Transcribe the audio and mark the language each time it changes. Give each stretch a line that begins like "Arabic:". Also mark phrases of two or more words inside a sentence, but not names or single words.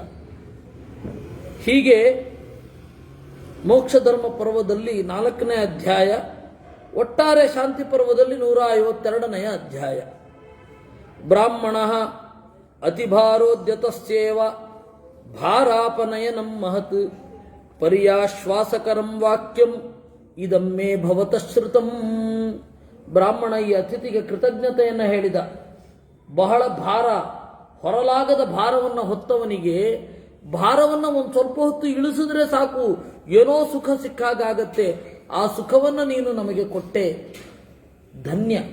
Kannada: ಹೀಗೆ ಮೋಕ್ಷ ಧರ್ಮ ಪರ್ವದಲ್ಲಿ 4ನೇ ಅಧ್ಯಾಯ, ಒಟ್ಟಾರೆ ಶಾಂತಿ ಪರ್ವದಲ್ಲಿ 152ನೇ ಅಧ್ಯಾಯ.
Sanskrit: ಬ್ರಾಹ್ಮಣ ಅತಿಭಾರೋದ್ಯತಸ್ಯೇವ ಭಾರಾಪನಯನಂ ಮಹತ್ ಪರ್ಯಾಶ್ವಾಸಕರಂ ವಾಕ್ಯಂ ಇದಮ್ಮೇ ಭವತಃ ಶ್ರುತಂ.
Kannada: ಬ್ರಾಹ್ಮಣ ಈ ಅತಿಥಿಗೆ ಕೃತಜ್ಞತೆಯನ್ನು ಹೇಳಿದ. ಬಹಳ ಭಾರ, ಹೊರಲಾಗದ ಭಾರವನ್ನು ಹೊತ್ತವನಿಗೆ ಭಾರವನ್ನು ಒಂದು ಸ್ವಲ್ಪ ಹೊತ್ತು ಇಳಿಸಿದ್ರೆ ಸಾಕು, ಏನೋ ಸುಖ ಸಿಕ್ಕಾಗತ್ತೆ. ಆ ಸುಖವನ್ನು ನೀನು ನಮಗೆ ಕೊಟ್ಟೆ, ಧನ್ಯ.